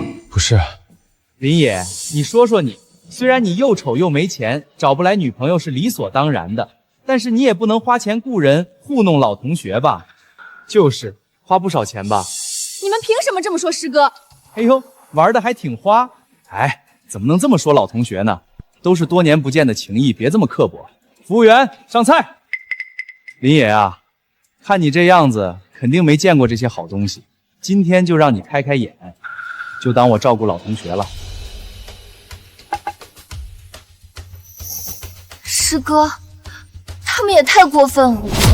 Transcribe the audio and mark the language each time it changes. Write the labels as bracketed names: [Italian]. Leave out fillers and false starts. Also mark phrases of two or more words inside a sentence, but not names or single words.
[Chinese] 不是，林野，你说说你，虽然你又丑又没钱，找不来女朋友是理所当然的，但是你也不能花钱雇人糊弄老同学吧？就是花不少钱吧？你们凭什么这么说师哥？哎呦，玩的还挺花。哎，怎么能这么说老同学呢？都是多年不见的情谊，別這麼刻薄。服務員，上菜。林野啊，看你這樣子，肯定沒見過這些好東西。今天就讓你開開眼，就當我照顧老同學了。師哥，他們也太過分了。